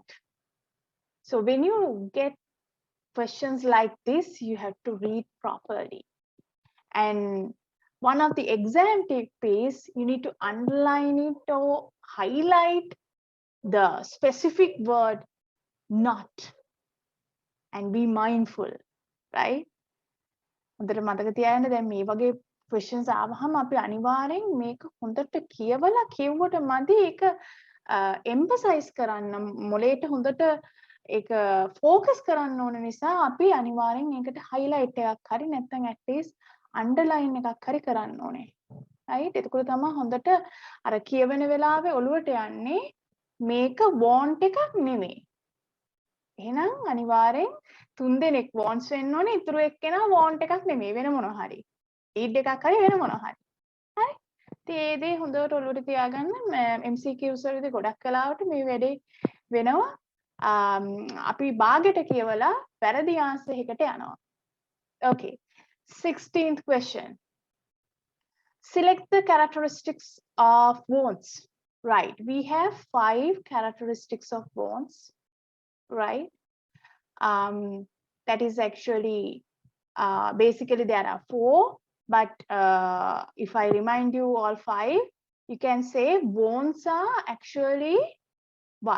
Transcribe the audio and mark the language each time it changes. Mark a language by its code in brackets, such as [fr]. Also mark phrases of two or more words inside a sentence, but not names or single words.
[en] So when you get questions like this, you have to read properly. And one of the exam tips, you need to underline it or highlight the specific word not and be mindful, right? [si] හොඳට මතක තියාගන්න දැන් මේ වගේ questions ආවහම අපි අනිවාර්යෙන් මේක හොඳට කියවලා කිව්වට මදි ඒක emphasize කරන්න මොලේට හොඳට ඒක focus කරන්න ඕන නිසා අපි අනිවාර්යෙන් ඒකට highlight එකක් හරි නැත්නම් [en] at least underline [si] එකක් හරි කරන්න ඕනේ. right? එතකොට තමයි හොඳට අර කියවෙන වෙලාවේ ඔළුවට යන්නේ මේක want එකක් නෙමෙයි. එහෙනම් අනිවාර්යෙන් 3 දෙනෙක් wants වෙන්න ඕනේ. ඉතුරු එක්කෙනා want එකක් නෙමෙයි වෙන මොනවා හරි. need එකක් හරි වෙන මොනවා හරි. හරි? ඉතින් ඒ දේ හොඳට ඔළුවට තියාගන්න MCQs වලදී ගොඩක් කලාවට මේ වැඩේ වෙනවා. අපි භාගයට කියවලා වැරදි answer එකකට යනවා. [en] Okay. 16th question. Select the characteristics of wants. Right. We have 5 characteristics of wants. Right. That is actually basically there are 4, but if I remind you all 5, you can say wants are actually what?